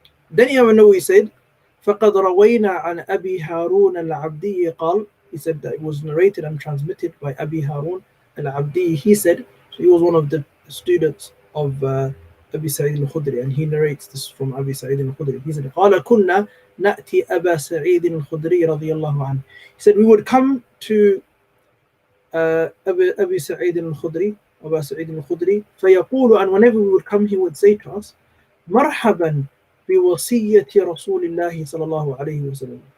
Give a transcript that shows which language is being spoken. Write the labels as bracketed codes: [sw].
[en] Then Imam al-Nawawi said, [ar] فَقَدْ رَوَيْنَا عَنْ أَبِي هَارُونَ الْعَبْدِيِّ قال, [en] he said that it was narrated and transmitted by Abi Harun al-Abdi. He said, so he was one of the students of Abi Sa'id al-Khudri, and he narrates this from Abi Sa'id al-Khudri. He said, [ar] قَالَ كُنَّا نَأْتِي أَبَا سَعِيدٍ الْخُدْرِي رَضِيَ اللَّهُ عَنْهُ. [en] He said, we would come to Abi Sa'id al-Khudri, [ar] فيقول, [en] and whenever we would come, he would say to us, [ar] مرحبا بوصية رسول الله صلى الله عليه وسلم.